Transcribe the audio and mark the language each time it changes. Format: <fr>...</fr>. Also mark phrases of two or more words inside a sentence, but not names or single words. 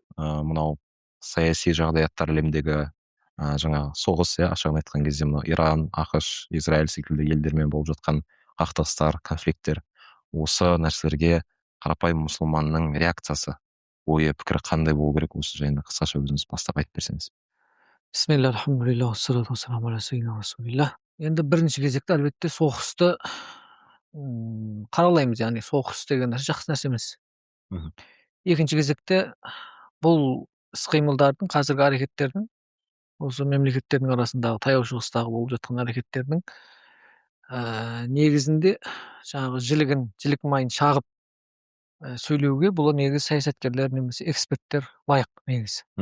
<kk>Мынау саяси жағдаяттар әлемдегі жаңа соғыс, ашығын айтқан кезде мынау Иран, ақш, Израиль секілді елдермен болып жатқан қақтығыстар, конфликттер, осы нәрселерге қарапайым мұсылманның реакциясы, ойы, пікірі қандай болу керек, осы жайында қысқаша өзіңіз бастап айтып берсеңіз.</kk> <ar>بسم الله، الحمد لله، الصلاة والسلام على سيدنا رسول الله.</ar> <kk>Енді бірінші кезекте әлбетте соғысты қаралаймыз, яғни соғыс деген нәрсе жақсы нәрсе емес. Екінші кезекте бұл іс-қимылдардың, қазіргі әрекеттердің, осы мемлекеттердің арасындағы таяу шығыстағы болып жатқан әрекеттердің негізінде жаңағы жілік майын шағып сөйлеуге бұл негізі саясаткерлер немесе эксперттер лайық негізі.</kk>